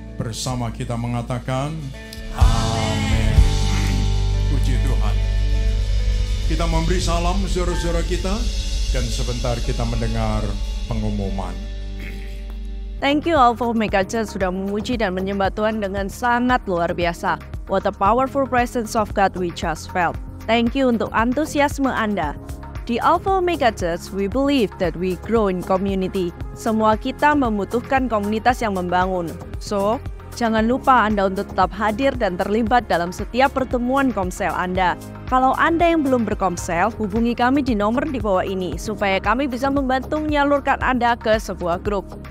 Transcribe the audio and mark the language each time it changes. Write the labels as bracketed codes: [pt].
[id] Bersama kita mengatakan amin. Puji Tuhan. Kita memberi salam saudara-saudara kita dan sebentar kita mendengar pengumuman. [en] Thank you [id] Alpha Omega Church sudah memuji dan menyembah Tuhan dengan sangat luar biasa. [en] What a powerful presence of God we just felt. Thank you [id] untuk antusiasme Anda. [en] Di Alpha Omega Church, we believe that we grow in community. [id] Semua kita membutuhkan komunitas yang membangun. So, jangan lupa Anda untuk tetap hadir dan terlibat dalam setiap pertemuan komsel Anda. Kalau Anda yang belum berkomsel, hubungi kami di nomor di bawah ini, supaya kami bisa membantu menyalurkan Anda ke sebuah grup.